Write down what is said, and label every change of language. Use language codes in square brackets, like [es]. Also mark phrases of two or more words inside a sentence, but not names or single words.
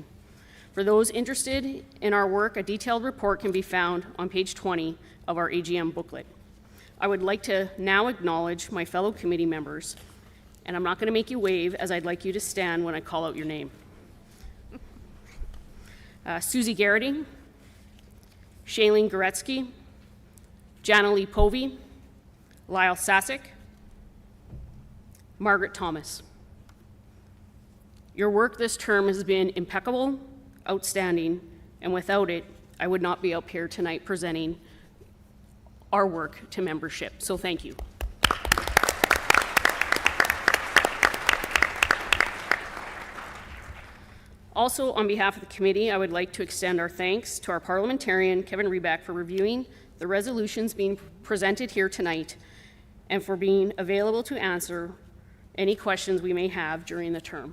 [en] For those interested in our work, a detailed report can be found on page 20 of our AGM booklet. I would like to now acknowledge my fellow committee members, and I'm not going to make you wave, as I'd like you to stand when I call out your name. Susie Garrity, Shailene Goretzky, Janalee Povey, Lyle Sasic, Margaret Thomas. Your work this term has been impeccable, outstanding, and without it, I would not be up here tonight presenting our work to membership. So thank you. Also, on behalf of the committee, I would like to extend our thanks to our parliamentarian, Kevin Reback, for reviewing the resolutions being presented here tonight and for being available to answer any questions we may have during the term.